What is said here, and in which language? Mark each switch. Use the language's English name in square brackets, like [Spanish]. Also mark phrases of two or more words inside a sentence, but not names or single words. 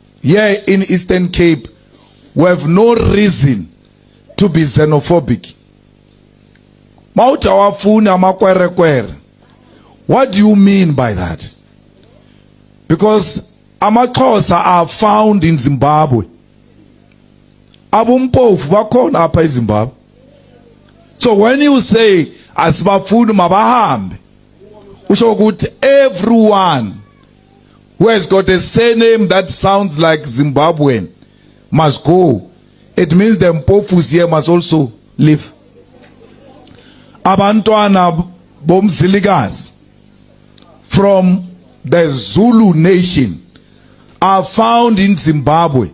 [English] here in Eastern Cape, we have no reason to be xenophobic. What do you mean by that? Because amaXhosa are found in Zimbabwe. [Xhosa] Abumpofu bakhona apha eZimbabwe. [English] So when you say [Xhosa] asibafuni mabahambe, usho ukuthi [English] everyone who has got a surname that sounds like Zimbabwean must go. It means the Mpofus here must also live. [Xhosa] Abantwana bomzilikazi [English] from the Zulu nation are found in Zimbabwe.